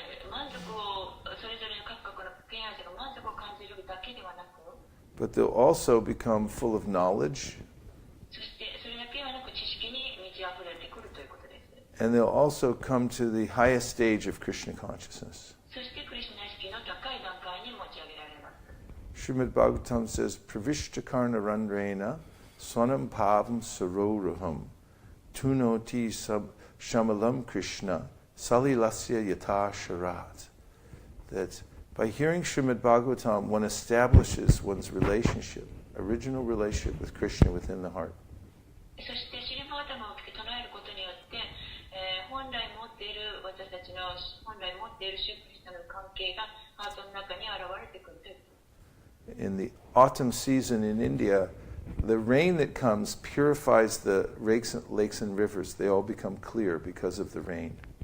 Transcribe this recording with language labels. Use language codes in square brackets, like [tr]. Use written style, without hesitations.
[ja] 満足をそれぞれの各々の敬愛者が満足を感じるだけではなく、 [en] but they'll also become full of knowledge, [ja] そしてそれだけではなく知識に満ち溢れてくるということです。 [en] and they'll also come to the highest stage of Krishna consciousness. [ja] そしてクリシュナ意識の高い段階に持ち上げられます。 [en] Srimad Bhagavatam says, [sa] Pravishtakarna randrena swanam pavam saroraham tunoti shamalam Krishna salilasya yata sharat. [en] That by hearing Srimad Bhagavatam, one establishes one's relationship, original relationship with Krishna within the heart. [ja] そしてシリバータムを聞き唱えることによって、本来持っている私たちの本来持っている主クリスナの関係がハートの中に現れてくるという。 [en] in the autumn season in India, the rain that comes purifies the lakes and rivers. They all become clear because of the rain.